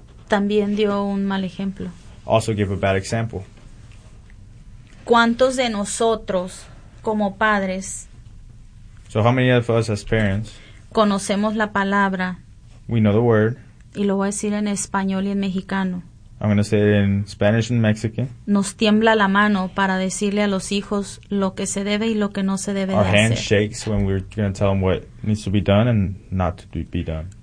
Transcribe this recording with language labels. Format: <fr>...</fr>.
<es>También dio un mal ejemplo.</es> <en>Also gave a bad example.</en> <es>¿Cuántos de nosotros como padres?</es> <en>So how many of us as parents.</en> <es>Conocemos la palabra.</es> <en>We know the word.</en> <es>Y lo voy a decir en español y en mexicano.</es> <en>I'm going to say it in Spanish and Mexican.</en> <es>Nos tiembla la mano para decirle a los hijos lo que se debe y lo que no se debe</es> <en>our</en> <es>de hacer.</es> <en>Our hand shakes when we're going to tell them what needs to be done and not to be done.</en>